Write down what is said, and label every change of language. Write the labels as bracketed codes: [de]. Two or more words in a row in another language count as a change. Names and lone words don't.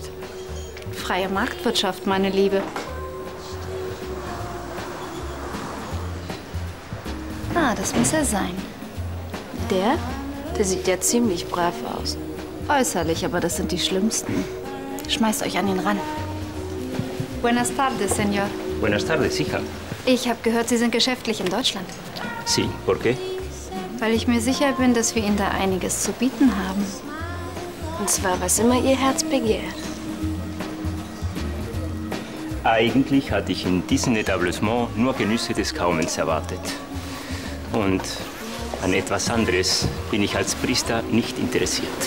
[de] Freie Marktwirtschaft, meine Liebe. Ah, das muss er sein. Der sieht ja ziemlich brav aus. Äußerlich, aber das sind die Schlimmsten. Schmeißt euch an ihn ran. [es] Buenas tardes, Señor. Buenas tardes, hija. [de] Ich habe gehört, Sie sind geschäftlich in Deutschland. [es] Sí, ¿por qué? [de] Weil ich mir sicher bin, dass wir Ihnen da einiges zu bieten haben. Und zwar, was immer Ihr Herz begehrt. Eigentlich hatte ich in diesem Etablissement nur Genüsse des Kaumens erwartet. Und an etwas anderes bin ich als Priester nicht interessiert.